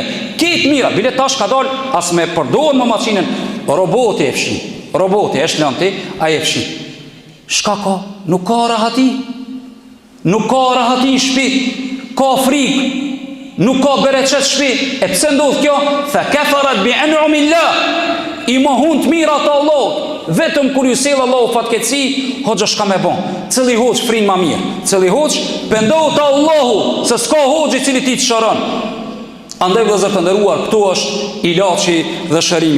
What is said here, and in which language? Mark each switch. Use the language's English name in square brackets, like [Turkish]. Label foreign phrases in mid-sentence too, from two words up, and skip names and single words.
[Albanian] Ketë mira, bile tash ka dal, as me përdojnë më maqinën, roboti e fshin, roboti e shlën ti, a e fshin. Shka ka? Nuk ka rahati. Nuk ka rahati në shpit, ka frikë, nuk ka bereqet shpit. E pse ndodh kjo? [Arabic] فكفرت بأنعم الله. [Albanian] I mohun të mira të Allahut. Vetëm kur ju sjell Allahu fatkeqësi, hoxha shka me bon. Cili hoxh frin më mirë, cili hoxh pendohu te Allahu, se s'ka hoxh i cili ti të shëron. Andaj vëllezër të nderuar, këtu është ilaçi dhe shërimi.